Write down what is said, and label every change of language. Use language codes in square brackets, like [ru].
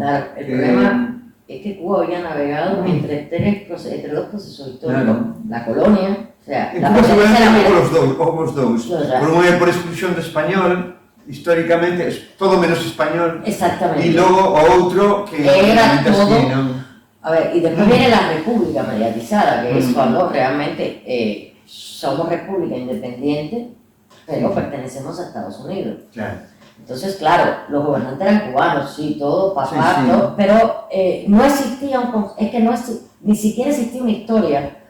[es] Claro, el problema es que Cuba había navegado entre dos procesos históricos, la colonia, o sea, [gl] en Cuba seguramente os dous, por unha por exclusión do español, históricamente, todo menos español, exactamente, e logo o outro que [es] era todo, a ver, y después viene la república mediatizada, que es cuando realmente somos república independiente, pero pertenecemos a Estados Unidos. Claro. Entonces, claro, los gobernantes eran cubanos, sí, todo, papá, todo, pero no existía ni siquiera existía una historia.